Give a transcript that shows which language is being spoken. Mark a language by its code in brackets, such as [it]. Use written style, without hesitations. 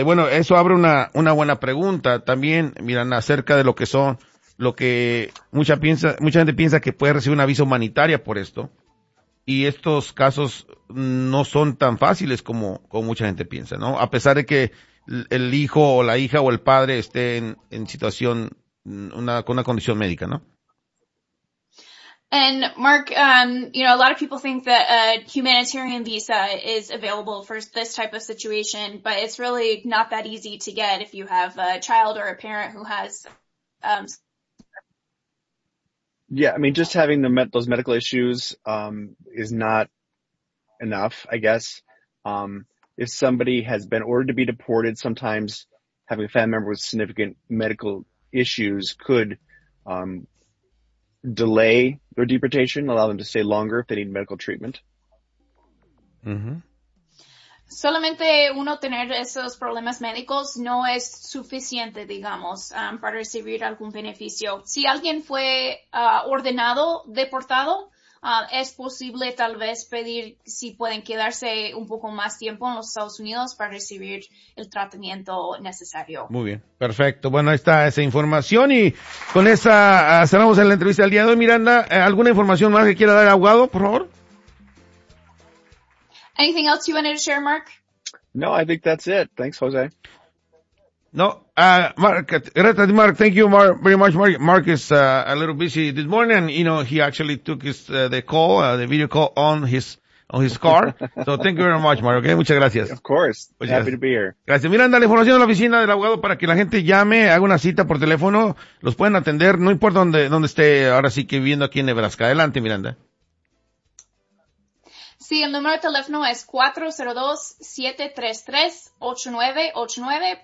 [es] Y bueno, eso abre una buena pregunta también, miran, acerca de lo que son, lo que mucha gente piensa que puede recibir una visa humanitaria por esto. Y estos casos no son tan fáciles como mucha gente piensa, ¿no? A pesar de que el hijo o la hija o el padre esté en situación, con una condición médica, ¿no? [en] And Mark, a lot of people think that a humanitarian visa is available for this type of situation, but it's really not that easy to get if you have a child or a parent who has, Yeah, I mean, just having those medical issues, is not enough, I guess. If somebody has been ordered to be deported, sometimes having a family member with significant medical issues could delay their deportation, allow them to stay longer if they need medical treatment. Mm-hmm. [es] Solamente uno tener esos problemas médicos no es suficiente, digamos, para recibir algún beneficio. Si alguien fue ordenado deportado, es posible tal vez pedir si pueden quedarse un poco más tiempo en los Estados Unidos para recibir el tratamiento necesario. Muy bien, perfecto. Bueno, ahí está esa información y con esa cerramos en la entrevista del día de hoy. Miranda, ¿alguna información más que quiera dar abogado, por favor? [en] Anything else you wanted to share, Mark? No, I think that's it. Thanks, Jose. No, Mark, thank you, Mark, very much. Mark is a little busy this morning, and, you know, he actually took the video call on his car. So thank you very much, Mark. Okay, [es] muchas gracias. [en] Of course, pues happy to be here. [es] Gracias. Miranda, la información de la oficina del abogado para que la gente llame, haga una cita por teléfono, los pueden atender, no importa dónde esté ahora sí que viviendo aquí en Nebraska. Adelante, Miranda. Sí, el número de teléfono es 402-733-8989.